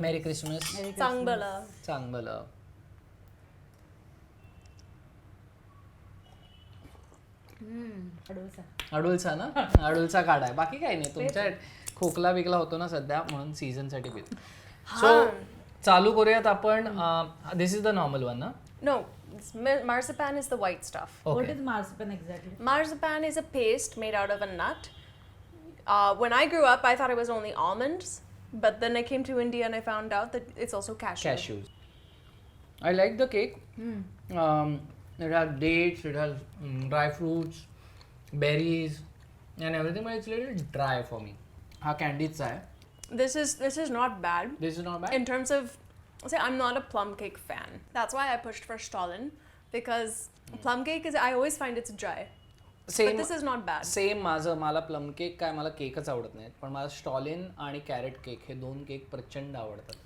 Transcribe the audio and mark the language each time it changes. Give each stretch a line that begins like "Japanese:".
Marathi: मेरी Christmas. चांगलं. अडुलसा ना, अडुलसा काढाय. बाकी काही नाही. तुमच्या खोकला बिकला होतो ना सध्या म्हणून सीझन साठी पितो.
English: so
Marathi: चालू करूयात आपण.
English: This is the normal one ना? No, marzipan is the white stuff. What is marzipan exactly? Marzipan is a paste made out of a nut. When I grew up, I thought it was only almonds, but then I came to India and I found out that it's also cashews. I like the cake. It has dates, it has dry fruits, berries, and everything, but it's a little dry for me.
Marathi: हा कॅन्डीचा आहे.
English: This is not bad. This is not bad. In terms of, say, I'm not a plum cake fan. That's why I pushed for Stollen, because plum cake I always find it's dry. But this is not bad.
Marathi: Same मला plum cake काय, मला केकच आवडत नाहीत, पण मला Stalin आणि crate cake हे 2 cake प्रचंड आवडतात.